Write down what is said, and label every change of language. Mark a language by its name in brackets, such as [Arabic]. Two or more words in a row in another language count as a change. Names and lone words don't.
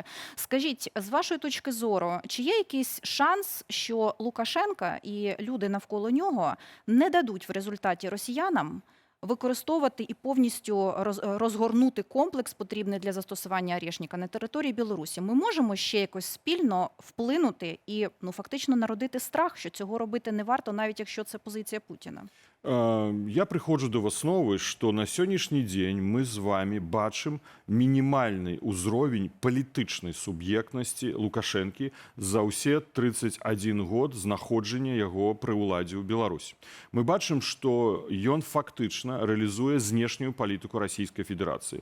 [Ukrainian] Скажіть, з вашої точки зору, чи є якийсь шанс, що Лукашенка і люди навколо нього не дадуть в результаті росіянам використовувати і повністю розгорнути комплекс, потрібний для застосування «Орешника» на території Білорусі? Ми можемо ще якось спільно вплинути і фактично народити страх, що цього робити не варто, навіть якщо це позиція Путіна? [Belarusian] Я прыходжу да высновы, што на сённяшні дзень мы з вами бачым мінімальны ўзровень палітычнай суб'ектнасці Лукашэнкі за ўсе 31 год знаходжання яго пры ўладзе ў Беларусі. Мы бачым, што ён фактычна рэалізуе знешнюю палітыку Расійскай Федэрацыі.